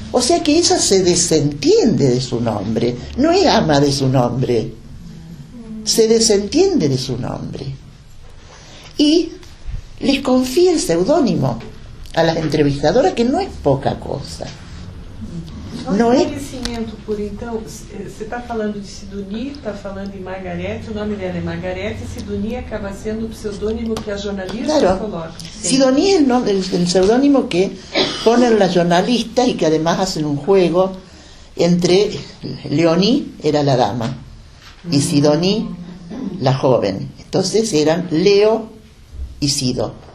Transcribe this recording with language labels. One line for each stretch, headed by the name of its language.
Spanish: O sea que ella se desentiende de su nombre, no es ama de su nombre, se desentiende de su nombre y les confía el seudónimo a las entrevistadoras, que no es poca cosa.
Portuguese: Não é conhecimento por, então, você está falando de Sidonie, está falando de Margarete, o nome dela é Margarete, e Sidonie acaba sendo o pseudônimo que a jornalista coloca.
Spanish: Sidonie es el seudónimo que ponen las jornalistas y que además hacen un juego entre Leonie, era la dama, y Sidonie, la joven. Entonces eran Leo y Sido.